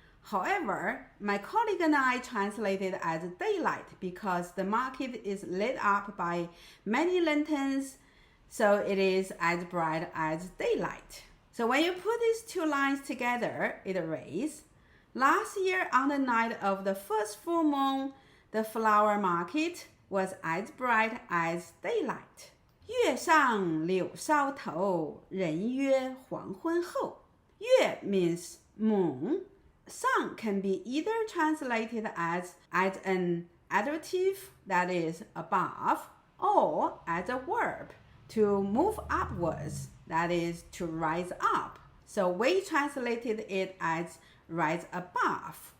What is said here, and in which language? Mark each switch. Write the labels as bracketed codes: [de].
[en] However, my colleague and I translated as daylight because the market is lit up by many lanterns, so it is as bright as daylight. So when you put these two lines together, it reads, last year on the night of the first full moon, the flower market was as bright as daylight. [zh] 月上柳梢头，人约黄昏后。 [en] 月 means moon. Sang can be either translated as an adjective, that is above, or as a verb, to move upwards, that is to rise up. So we translated it as rise above.